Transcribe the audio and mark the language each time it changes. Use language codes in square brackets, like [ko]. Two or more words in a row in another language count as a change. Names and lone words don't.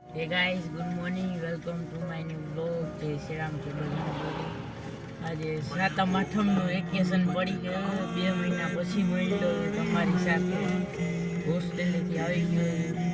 [en] Hey guys, good morning. Welcome to my new vlog. [gu] જય શ્રી રામ કે બધાને. આજે સાતમ આઠમનું વેકેશન પડી ગયું. 2 મહિના પછી મળ્યો તમારી સાથે. હોસ્ટેલેથી આવી ગયો.